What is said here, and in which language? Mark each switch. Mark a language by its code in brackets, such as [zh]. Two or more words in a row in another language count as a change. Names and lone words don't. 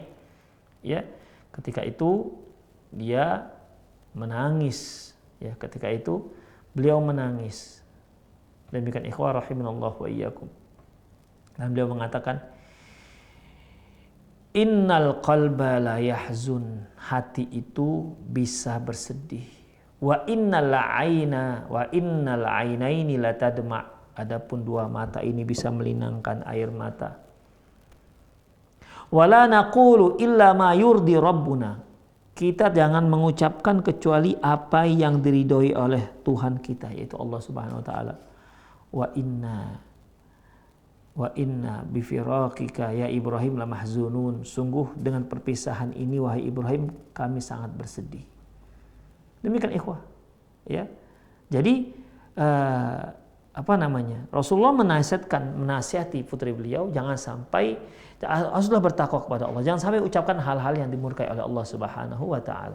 [id] Ya, ketika itu dia menangis. Ya, ketika itu beliau menangis. Demikian [ar] إخوة رحمنا الله وإياكم. [id] Dan beliau mengatakan, [ar] إن القلب ليحزن, [id] hati itu bisa bersedih. [ar] وإن العينين لتدمع, [id] adapun 2 mata ini bisa melinangkan air mata. [ar] ولا نقول إلا ما يرضي ربنا, [id] kita jangan mengucapkan kecuali apa yang diridhoi oleh Tuhan kita, yaitu Allah [ar] سبحانه وتعالى. وإنا بفراقك يا إبراهيم لمحزونون, [id] sungguh dengan perpisahan ini wahai Ibrahim kami sangat bersedih. Demikian ikhwah ya. Jadi Rasulullah menasihati putri beliau jangan sampai, haruslah bertakwa kepada Allah, jangan sampai ucapkan hal-hal yang dimurkai oleh Allah [ar] سبحانه وتعالى.